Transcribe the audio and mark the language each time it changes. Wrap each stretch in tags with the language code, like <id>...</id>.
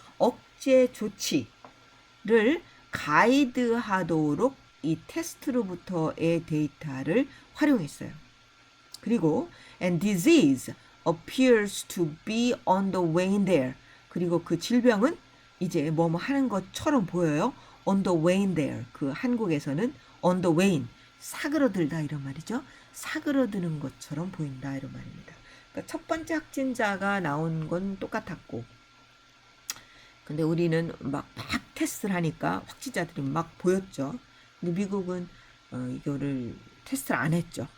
<ko>억제 조치를 가이드하도록 이 테스트로부터의 데이터를 활용했어요. 그리고</ko> <en>and disease appears to be on the wane there.</en> <ko>그리고 그 질병은 이제 뭐뭐 하는 것처럼 보여요.</ko> <en>on the wane there.</en> <ko>그 한국에서는</ko> <en>on the wane.</en> <ko>사그러들다 이런 말이죠. 사그러드는 것처럼 보인다 이런 말입니다. 그러니까 첫 번째 확진자가 나온 건 똑같았고 근데 우리는 막 테스트를 하니까 확진자들이 막 보였죠. 근데 미국은 이거를 테스트를 안 했죠.</ko>